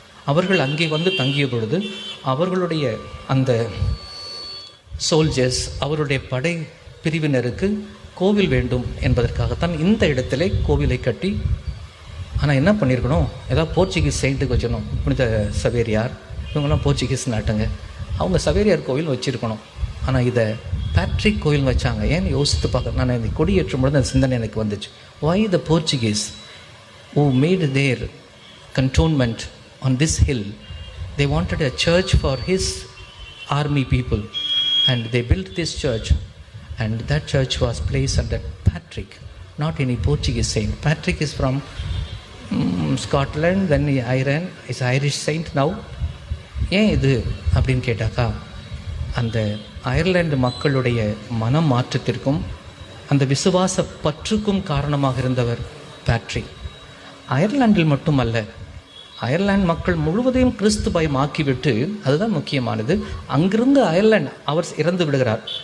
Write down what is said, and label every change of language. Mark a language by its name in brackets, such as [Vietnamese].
[Tamil] அவர்கள் அங்கே வந்து தங்கிய பொழுது அவர்களுடைய அந்த சோல்ஜர்ஸ், அவருடைய படை பிரிவினருக்கு கோவில் வேண்டும் என்பதற்காகத்தான் இந்த இடத்துல கோவிலை கட்டி, ஆனால் என்ன பண்ணியிருக்கணும், ஏதாவது போர்ச்சுகீஸ் செயின்ட்டுக்கு வச்சிடணும். புனித சவேரியார் இவங்கெல்லாம் போர்ச்சுகீஸ் நாட்டுங்க, அவங்க சவேரியார் கோவில் வச்சுருக்கணும். ஆனால் இதை பேட்ரிக் கோயில் வச்சாங்க. ஏன்னு யோசித்து பார்க்க, நான் இந்த கொடியேற்றும் பொழுது அந்த சிந்தனை எனக்கு வந்துச்சு. [English] Why the Portuguese who made their cantonment on this hill, they wanted a church for his army people, and they built this church, and that church was placed under Patrick, not any Portuguese saint. Patrick is from Scotland, then Iran, is Irish saint now. [Tamil] ஏன் இது அப்படின்னு கேட்டாக்கா, அந்த Ireland மக்களுடைய மன மாற்றத்திற்கும் அந்த விசுவாச பற்றுக்கும் காரணமாக இருந்தவர் பேட்ரிக். அயர்லாண்டில் மட்டுமல்ல, அயர்லாந்து மக்கள் முழுவதையும் கிறிஸ்து பயம் ஆக்கிவிட்டு, அதுதான் முக்கியமானது, அங்கிருந்து அயர்லாந்து அவர் இறந்து விடுகிறார்.